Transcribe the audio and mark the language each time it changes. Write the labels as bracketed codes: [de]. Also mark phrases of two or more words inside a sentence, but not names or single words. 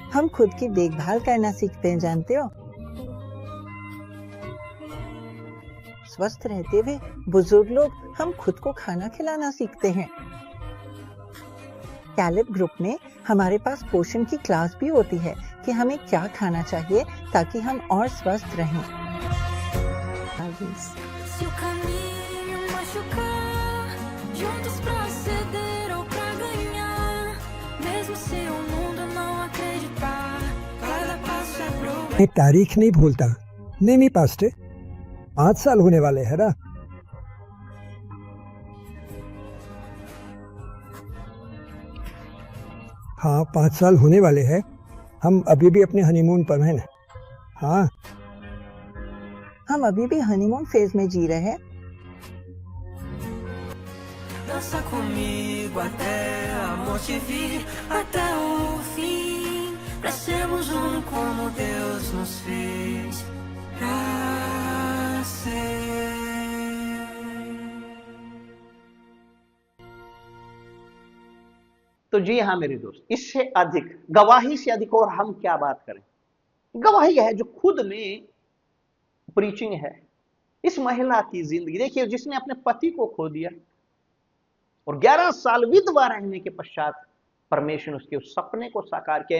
[hi] हम खुद की देखभाल करना सीखते हैं, जानते हो। स्वस्थ रहते हुए बुजुर्ग लोग हम खुद को खाना खिलाना सीखते हैं। कैलेब ग्रुप में हमारे पास पोषण की क्लास भी होती है कि हमें क्या खाना चाहिए ताकि हम और स्वस्थ रहें। [pt] Se o caminho machucar, juntos pra ceder ou pra ganhar, mesmo se o mundo não acreditar, cada passo é pro [hi] मैं तारीख नहीं भूलता। नहीं पास्टर, 5 साल होने वाले हैं ना। हाँ, 5 साल होने वाले हैं। हम अभी भी अपने हनीमून पर हैं। हाँ, हम अभी भी [en] honeymoon phase [hi] में जी रहे हैं। [pt] Dança comigo até a morte vir, até o fim, pra sermos um como Deus nos fez pra ser. [hi] तो जी हाँ मेरे दोस्त, इससे अधिक, गवाही से अधिक और हम क्या बात करें। गवाही है जो खुद में प्रीचिंग है। इस महिला की जिंदगी देखिए, जिसने अपने पति को खो दिया और 11 साल विधवा रहने के पश्चात परमेश्वर ने उसके उस सपने को साकार किया।